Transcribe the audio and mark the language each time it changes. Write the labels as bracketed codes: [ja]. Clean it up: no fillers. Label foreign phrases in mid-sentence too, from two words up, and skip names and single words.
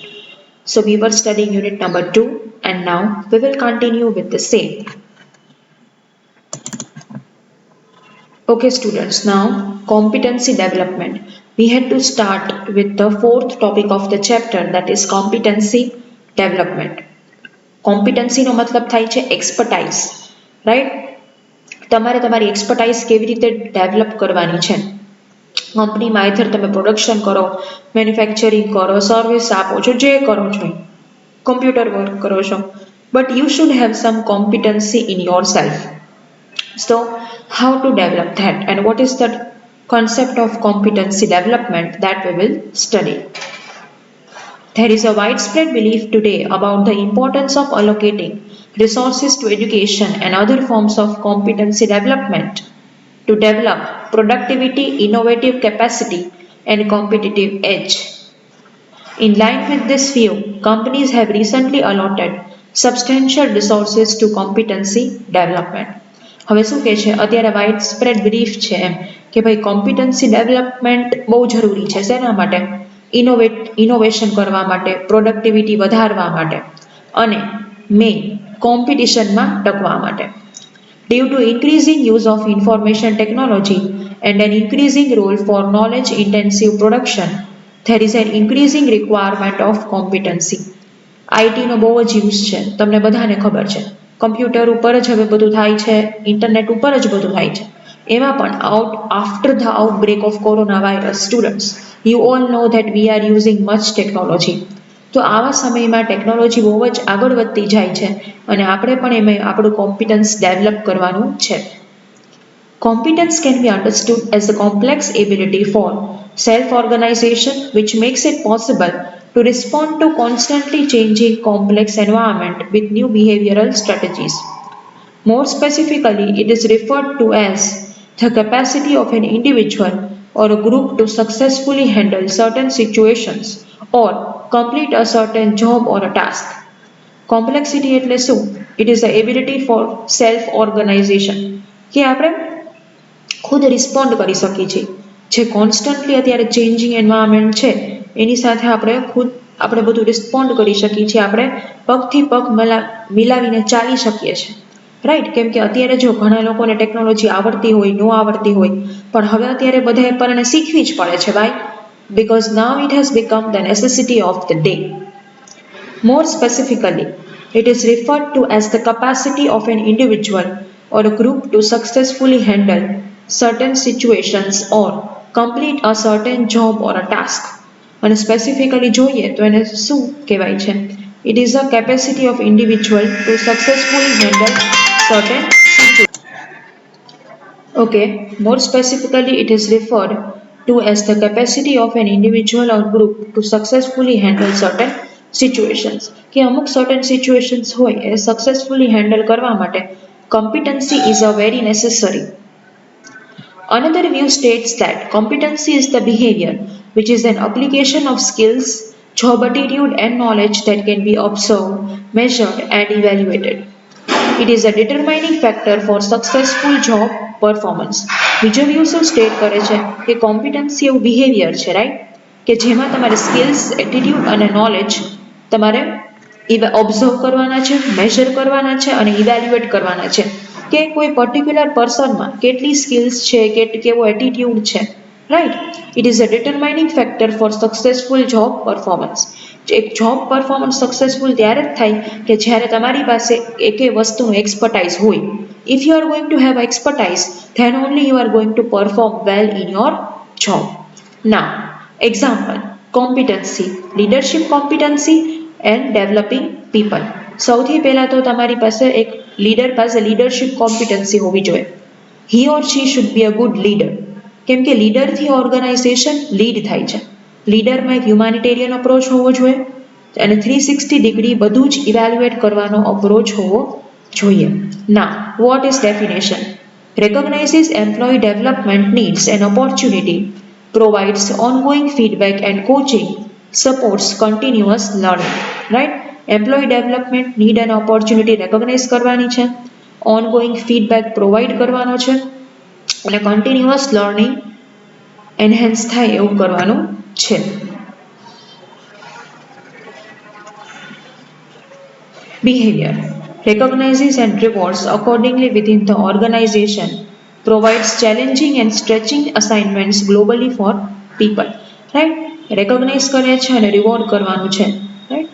[en] So, we were studying unit number 2, and now we will continue with the same. Okay, students, now competency development. We had to start with the fourth topic of the chapter, that is competency development. [gu] Competency નો મતલબ થાય છે expertise, right? તમારે તમારી એક્સપર્ટાઇઝ કેવી રીતે ડેવલપ કરવાની છે કંપનીમાં આઈધર તમે પ્રોડક્શન કરો, મેન્યુફેક્ચરિંગ કરો, સર્વિસ આપો છો, જે કરો છો, [en] computer work [gu] કરો છો, [en] but you should have some competency in your self. So, how to develop that and what is the concept of competency development that we will study. There is a widespread belief today about the importance of allocating resources to education and other forms of competency development to develop productivity, innovative capacity, and competitive edge. In line with this view, companies have recently allotted substantial resources to competency development. [gu] હવે શું કહે છે, અત્યારે [en] wide spread belief [gu] છે એમ કે ભાઈ [en] competency development [gu] બહુ જરૂરી છે. શેના માટે? ઇનોવેશન કરવા માટે, પ્રોડક્ટિવિટી વધારવા માટે અને મેઇન કોમ્પિટિશનમાં ટકવા માટે. [en] Due to increasing use of information technology and an increasing role for knowledge intensive production, there is an increasing requirement of competency. [gu] આઈટીનો બહુ જ યુઝ છે, તમને બધાને ખબર છે. કમ્પ્યુટર ઉપર જ હવે બધું થાય છે, ઇન્ટરનેટ ઉપર જ બધું થાય છે. એમાં પણ [en] after the outbreak of coronavirus, students, you all know that we are using much technology. [gu] તો આવા સમયમાં ટેકનોલોજી બહુ જ આગળ વધતી જાય છે અને આપણે પણ એમાં આપણું કોમ્પિટન્સ ડેવલપ કરવાનું છે. [en] Competence can be understood as the complex ability for self-organization which makes it possible to respond to constantly changing complex environment with new behavioral strategies. More specifically, it is referred to as the capacity of an individual or a group to successfully handle certain situations or complete a certain job or a task. [gu] Complexity એટલે શું? [en] It is the ability for self-organization [gu] કે આપણે ખુદ રિસ્પોન્ડ કરી શકીએ છીએ. જે કોન્સ્ટન્ટલી અત્યારે [en] changing environment [gu] છે એની સાથે આપણે બધું રિસ્પોન્ડ કરી શકીએ છીએ. આપણે પગથી પગ મિલાવીને ચાલી શકીએ છીએ, રાઈટ? કેમ કે અત્યારે જો ઘણા લોકોને ટેકનોલોજી આવડતી હોય, ન આવડતી હોય, પણ હવે અત્યારે બધાએ પરણે શીખવી જ પડે છે. વાય? [en] Because now it has become the necessity of the day. More specifically, it is referred to as the capacity of an individual or a group to successfully handle certain situations or complete a certain job or a task. [gu] અને સ્પેસિફિકલી જોઈએ તો એને શું કહેવાય છે? [en] It is a capacity of individual to successfully handle certain situations. Okay, more specifically, it is referred to as the capacity of an individual or group to successfully handle certain situations. [gu] કે અમુક [en] certain situations [gu] હોય એ [en] successfully handle [gu] કરવા માટે [en] competency is a very necessary. Another view states that competency is the behavior which is an application of skills, job attitude, and knowledge that can be observed, measured, and evaluated. It is a determining factor for successful job performance. [gu] બીજો વ્યૂ શું સ્ટેટ કરે છે કે કોમ્પિટન્સી એવું બિહેવિયર છે, રાઈટ? કે જેમાં તમારે સ્કિલ્સ, એટીટ્યુડ અને નોલેજ તમારે ઓબ્ઝર્વ કરવાના છે, મેજર કરવાના છે અને ઇવેલ્યુએટ કરવાના છે કે કોઈ પર્ટિક્યુલર પર્સનમાં કેટલી સ્કિલ્સ છે, કેવો એટીટ્યુડ છે, રાઈટ? [en] it is a determining factor for successful job performance. [gu] એક જોબ પરફોર્મન્સ સક્સેસફુલ ત્યારે જ થાય કે જ્યારે તમારી પાસે એકે વસ્તુનું એક્સપર્ટાઇઝ હોય. [en] If you are going to have expertise, then only you are going to perform well in your job. Now, example, competency, leadership competency and developing people. [gu] સૌથી પહેલા તો તમારી પાસે એક લીડર પાસે [en] leadership competency [gu] હોવી જોઈએ. [en] He or she should be a good leader. [gu] કેમ કે લીડરથી ઓર્ગેનાઇઝેશન લીડ થાય છે. લીડરમાં એક [en] humanitarian approach [gu] હોવો જોઈએ અને 360 ડિગ્રી બધું જ ઇવેલ્યુએટ કરવાનો અપ્રોચ હોવો જોઈએ. [en] Now, what is definition? Recognizes employee development needs and opportunity, provides ongoing feedback and coaching, supports continuous learning. Right? Employee development need and opportunity recognize [gu] કરવાની છે [en] ongoing feedback provide [gu] કરવાનો છે અને [en] continuous learning enhance [gu] થાય એવું કરવાનું છે. [en] Behavior recognizes and rewards accordingly within the organization, provides challenging and stretching assignments globally for people. Right? Recognize [gu] કરે છે અને reward કરવાનું છે. [en] Right?